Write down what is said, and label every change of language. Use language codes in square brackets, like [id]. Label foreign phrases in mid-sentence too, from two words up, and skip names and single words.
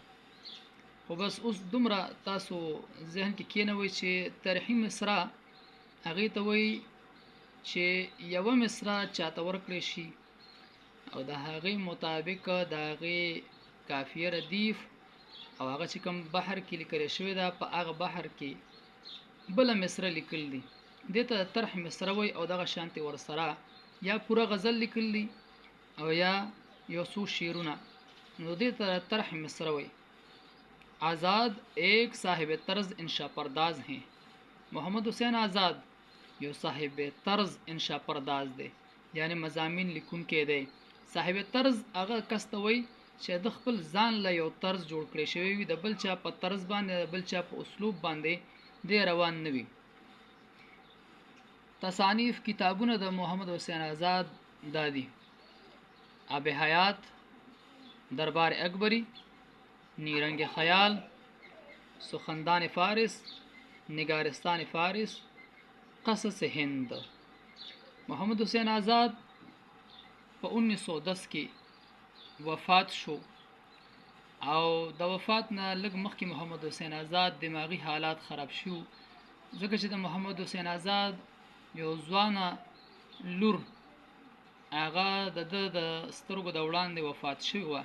[ps] خو بس اوس دومره تاسو ذهن کې کینوي چې طرح مصرع هغه ته وایي چې یو مصرع چاته ورکړي شي او د هغې مطابق د هغې کافیه ردیف او هغه چې کوم بحر کې لیکل شوی دا په هغه بحر کې بل مصرع لیکل دي دې ته طرح مصرع وایي. او دغه شانتي ورسره یا پوره غزل لیکل دي او یا یو څو شعرونه نو دې ته طرح مصرع وایي. [ur] آزاد ایک صاحب طرز انشا پرداز ہیں. [ps] محمد حسین آزاد یو صاحب طرز انشا پرداز دی یعنی مضامین لیکون کې دی. صاحب طرز هغه کس ته وایي چې د خپل ځان له یو طرز جوړ کړی شوی وي، د بل چا په طرز باندې، د بل چا په اسلوب باندې دی روان نه وي. تصانیف کتابونه د محمد حسین آزاد دادي: آب حیات، دربار اکبری، نیرنگ خیال، سخندان فارس، نگارستان فارس، قصص هند. محمد حسین آزاد په 1910 کې وفات شو او د وفات نه لږ مخکې محمد حسین آزاد دماغي حالات خراب شو، ځکه چې د محمد حسین آزاد یو ځوانه لور هغه د سترګو د وړاندې وفات شوی وه.